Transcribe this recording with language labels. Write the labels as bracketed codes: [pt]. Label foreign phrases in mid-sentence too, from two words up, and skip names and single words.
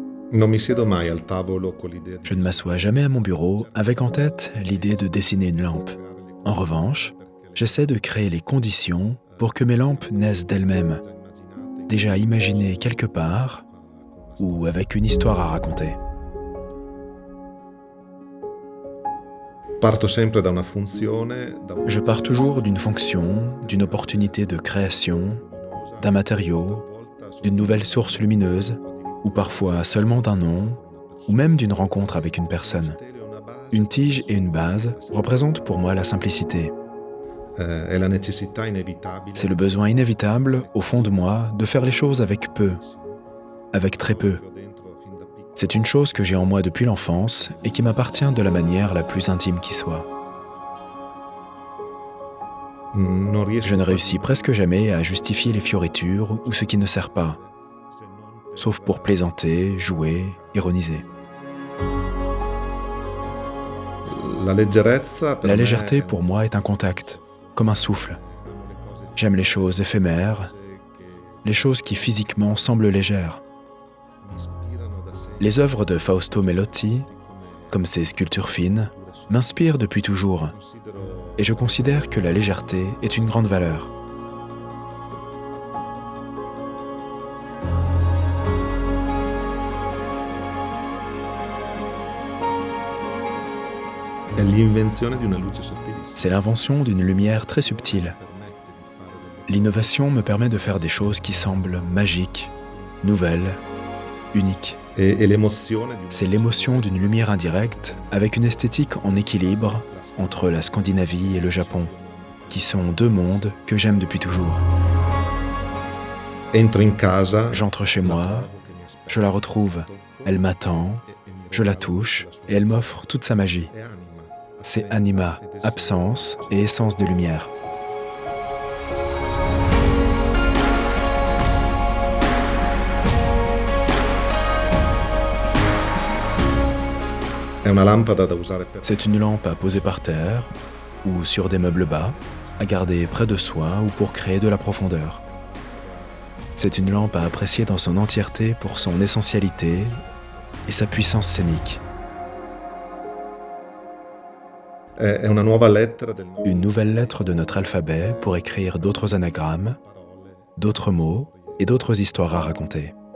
[it] Non mi siedo mai al tavolo con l'idea di [fr] Je ne m'assois jamais à mon bureau avec en tête l'idée de dessiner une lampe. En revanche, j'essaie de créer les conditions pour que mes lampes naissent d'elles-mêmes, déjà imaginées quelque part ou avec une histoire à raconter. [it] Parto sempre da una funzione, [fr] Je pars toujours d'une fonction, d'une opportunité de création, d'un matériau, d'une nouvelle source lumineuse, ou parfois seulement d'un nom, ou même d'une rencontre avec une personne. Une tige et une base représentent pour moi la simplicité. [it] è la necessità inevitabile. [fr] C'est le besoin inévitable, au fond de moi, de faire les choses avec peu, avec très peu. C'est une chose que j'ai en moi depuis l'enfance et qui m'appartient de la manière la plus intime qui soit. [it] Non riesco [fr] Je ne réussis presque jamais à justifier les fioritures ou ce qui ne sert pas, sauf pour plaisanter, jouer, ironiser. [it] La leggerezza per La me [fr] légèreté pour moi est un contact, comme un souffle. J'aime les choses éphémères, les choses qui physiquement semblent légères. Les œuvres de Fausto Melotti, comme ses sculptures fines, m'inspirent depuis toujours, et je considère que la légèreté est une grande valeur. [it] è l'invenzione di una luce sottilissima. [fr] C'est l'invention d'une lumière très subtile. L'innovation me permet de faire des choses qui semblent magiques, nouvelles, uniques. [it] E l'emozione di [fr] C'est l'émotion d'une lumière indirecte avec une esthétique en équilibre entre la Scandinavie et le Japon, qui sont deux mondes que j'aime depuis toujours. [it] entro in casa, [fr] J'entre chez moi, je la retrouve, elle m'attend, je la touche et elle m'offre toute sa magie. [it] è anima. [fr] C'est anima, absence et essence de lumière. [it] È una lampada da usare per [fr] C'est une lampe à poser par terre ou sur des meubles bas, à garder près de soi ou pour créer de la profondeur. C'est une lampe à apprécier dans son entièreté pour son essentialité et sa puissance scénique. [it] è una nuova lettera del [fr] Une nouvelle lettre de notre alphabet pour écrire d'autres anagrammes, d'autres mots et d'autres histoires à raconter.